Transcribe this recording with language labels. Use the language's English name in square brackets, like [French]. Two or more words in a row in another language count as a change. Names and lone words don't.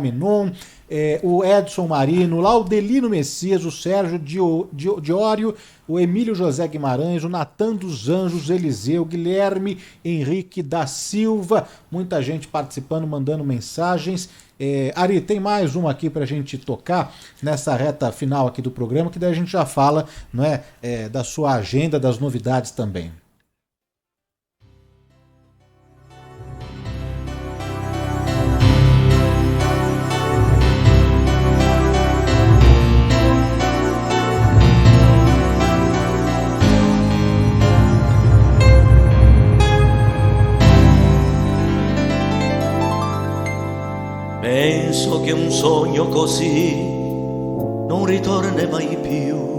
[Portuguese] O Agamenon, o Edson Marino, lá o Delino Messias, o Sérgio Diório, o Emílio José Guimarães, o Natan dos Anjos, Eliseu, Guilherme Henrique da Silva, muita gente participando, mandando mensagens. Ari, tem mais uma aqui pra gente tocar nessa reta final aqui do programa, que daí a gente já fala, não é, da sua agenda, das novidades também. [Italian] Penso che un sogno così non ritorna mai più.